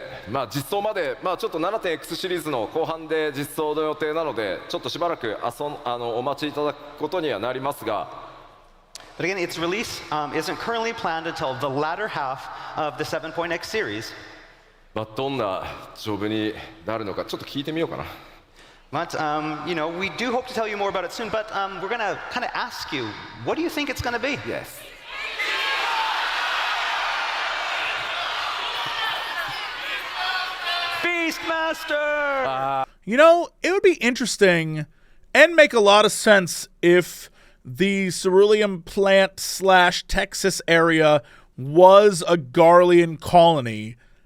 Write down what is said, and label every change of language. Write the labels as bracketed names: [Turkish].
[Japanese] まあ実装まで、まあちょっと 7.X シリーズの後半で実装の予定なので、ちょっとしばらくお待ちいただくことにはなりますが。 [English] But again, its release isn't currently planned until the latter half of the 7.X series. [Japanese] まあどんなジョブになるのかちょっと聞いてみようかな。 [English] But you know, we do hope to tell you more about it soon. But we're gonna kind of ask you, what do you think it's gonna be? Yes. Beastmaster. You know, it would be interesting and make a lot of sense if the cerulean plant / Texas area was a Garlean colony.